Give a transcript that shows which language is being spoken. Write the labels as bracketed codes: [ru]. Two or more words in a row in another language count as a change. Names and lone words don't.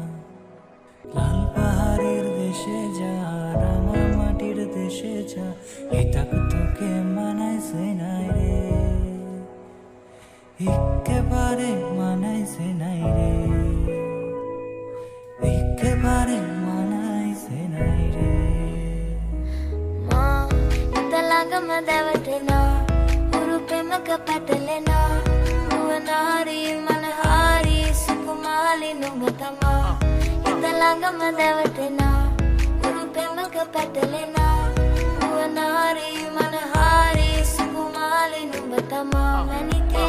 [bn] লাল পাহাড়ের দেশে যা রাঙা মাটির দেশে যা, এটাক তোকে মানাইছে নাই রে, একেবারে মানাইছে নাই রে, একেবারে মানাইছে নাই রে। [si] මා හිත ළඟම දැවටෙනා උරුපෙමක පැටලෙනා නුවනාරි මනහාරි සුකුමාලි නුඹ තමා හිත ළඟම දැවටෙනා උරුපෙමක පැටලෙනා නුවනාරි මනහාරි සුකුමාලි නුඹ තමා